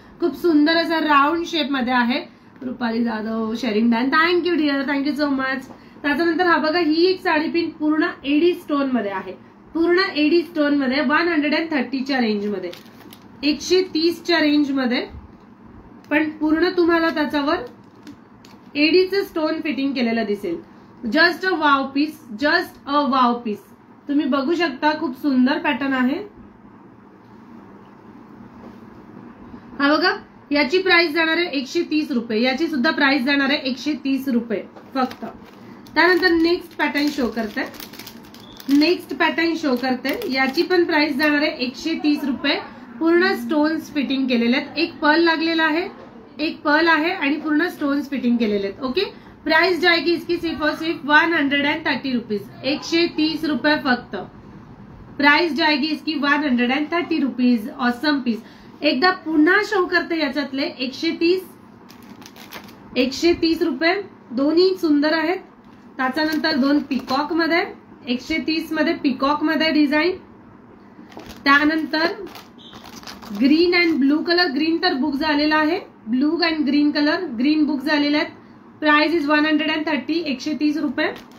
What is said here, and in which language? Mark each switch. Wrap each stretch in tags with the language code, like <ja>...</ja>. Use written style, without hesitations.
<mr>खूप सुंदर असा राऊंड शेप मध्ये आहे। Rupali Jadhav sharing dan,</mr> <en>Thank you dear, thank you so much.</en> <mr>त्याच्यानंतर हा बघा, ही एक साडी पिन पूर्ण एडी स्टोन मध्ये आहे, पूर्ण एडी स्टोन मध्ये 130च्या रेंज मध्ये, 130च्या रेंज मध्ये, पण पूर्ण तुम्हाला त्याच्यावर एडीचं स्टोन फिटिंग केलेलं दिसेल।</mr> <en>Just a wow piece, just a wow piece.</en> <mr>तुम्ही बघू शकता, खूप सुंदर पॅटर्न आहे। हा बघा, याची प्राइस जाणार आहे 130 रुपये, याची सुद्धा प्राइस जाणार आहे 130 रुपये फक्त। त्यानंतर नेक्स्ट पॅटर्न शो करते, नेक्स्ट पॅटर्न शो करते, याची पण प्राइस जाणार आहे 130 रुपये। पूर्ण स्टोन्स फिटिंग केलेले आहेत, एक पर्ल लागलेला आहे, एक पर्ल आहे आणि पूर्ण स्टोन्स फिटिंग केलेले आहेत।</mr> <hi>ओके, प्राइस जाएगी इसकी सिर्फ और सिर्फ 130 रुपीज, 130 रुपये फक्त। प्राइस जाएगी इसकी 130 रुपीज।</hi> <mr>ऑसम पीस, एकदा पुन्हा शो करते याच्यातले 130 रुपये, दोन्ही सुंदर आहेत। त्याच्यानंतर 2 पिकॉक मध्ये, 130 मध्ये पिकॉक मध्ये डिझाईन। त्यानंतर green and blue colour, green तर बुक झालेला आहे, blue and green colour, green book झालेले आहेत।</mr> <en>price is 130,</en> <mr>130 रुपये।</mr>